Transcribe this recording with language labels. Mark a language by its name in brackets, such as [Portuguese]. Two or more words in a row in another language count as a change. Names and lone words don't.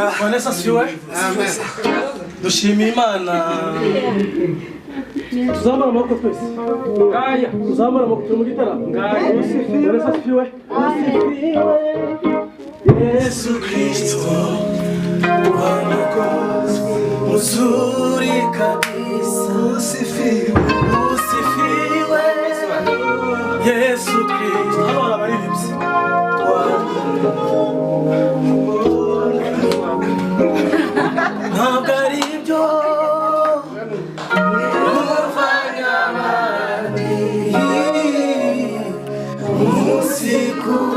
[Kinyarwanda] Vanessa siwe dushimiye Imana tuzamara amaboko twese ngaya tuzamara amaboko mu gitaramo ngaya Vanessa siwe [Swahili] Yesu Kristo wanakoze mzuri kabisa usifiwe Yesu Kristo [Kinyarwanda] abana baririmbye ntabwo ari ibyo umuvanya abandi umunsi ku